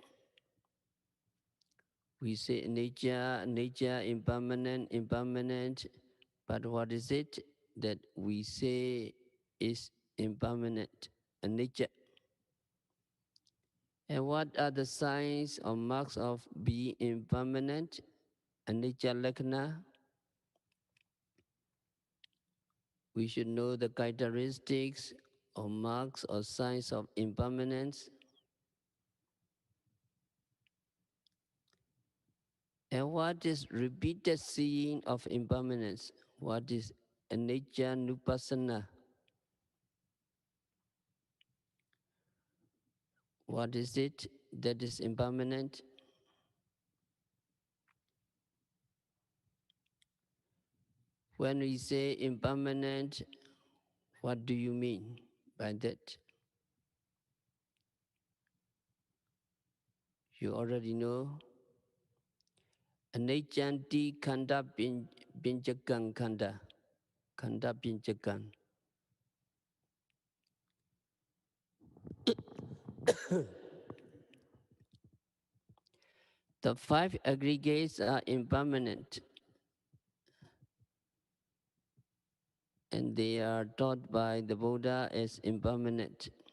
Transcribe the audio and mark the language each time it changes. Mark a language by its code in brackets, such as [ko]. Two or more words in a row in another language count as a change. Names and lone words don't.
[en] We say nature, impermanent, impermanent. But what is it that we say is impermanent? Nature. And what are the signs or marks of being impermanent? [pi] Anicca lakkhana. [en] We should know the characteristics or marks or signs of impermanence. And what is repeated seeing of impermanence? What is anicca nupassana? What is it that is impermanent? When we say impermanent, what do you mean by that? You already know. [pi] Aniccanti khanda pinjakang khanda. Khanda pinjakang. [en] The five aggregates are impermanent, and they are taught by the Buddha as impermanent.